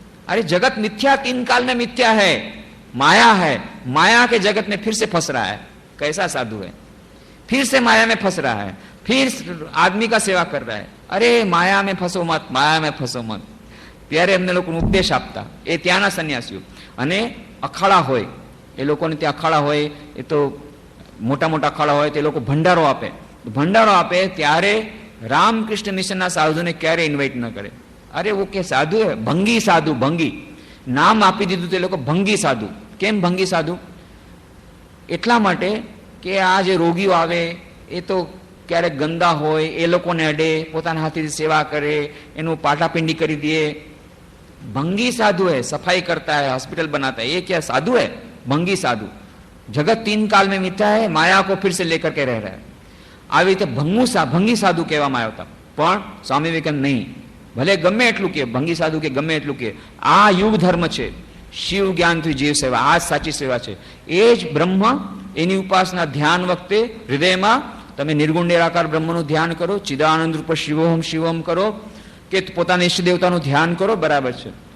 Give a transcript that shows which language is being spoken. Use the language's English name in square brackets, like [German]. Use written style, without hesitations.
[Hindi] अरे जगत मिथ्या, 3 काल में मिथ्या है, माया है, माया के जगत में फिर से फंस रहा है. कैसा साधु है, फिर से माया में फंस रहा है, फिर आदमी का सेवा कर रहा है. अरे माया में फंसो मत, माया में फंसो मत. [Gujarati] ત્યારે એમને લોકોને ઉપદેશ આપતા એ ત્યાંના સંન્યાસીઓ. અને અખાડા હોય, એ લોકોને ત્યાં અખાડા હોય, એ તો મોટા અખાડા હોય, તે લોકો ભંડારો આપે. ભંડારો આપે ત્યારે રામકૃષ્ણ મિશનના સાધુને ક્યારે ઇન્વાઇટ ન કરે. અરે वो કે સાધુ હે, ભંગી સાધુ. ભંગી નામ આપી દીધું તે લોકો, ભંગી સાધુ. કેમ ભંગી સાધુ? એટલા માટે કે આ જે રોગીઓ આવે એ તો ક્યારેક ગંદા હોય, એ લોકોને અડે, પોતાના હાથેથી સેવા કરે, એનું પાટાપિંડી કરી દે. [Hindi] भंगी साधु है, सफाई करता है, हॉस्पिटल बनाता है. ये क्या साधु है? भंगी साधु. जगत 3 काल में मिथ्या है, माया को फिर से लेकर के रह रहा है. [Gujarati] આવી રીતે ભંગી સાધુ કહેવામાં આવ્યા હતા. પણ સ્વામી વિવેકાનંદ નહીં, ભલે ગમે એટલું કે ભંગી સાધુ કે ગમે એટલું કે, આ યુગ ધર્મ છે. શિવ જ્ઞાનથી જીવ સેવા, આ જ સાચી સેવા છે. એ જ બ્રહ્મ, એની ઉપાસના ધ્યાન વખતે હૃદયમાં તમે નિર્ગુણ નિરાકાર બ્રહ્મનું ધ્યાન કરો, ચિદાનંદ રૂપ શિવોહમ શિવમ કરો, કે પોતાના ઈષ્ટ દેવતાનું ધ્યાન કરો, બરાબર છે.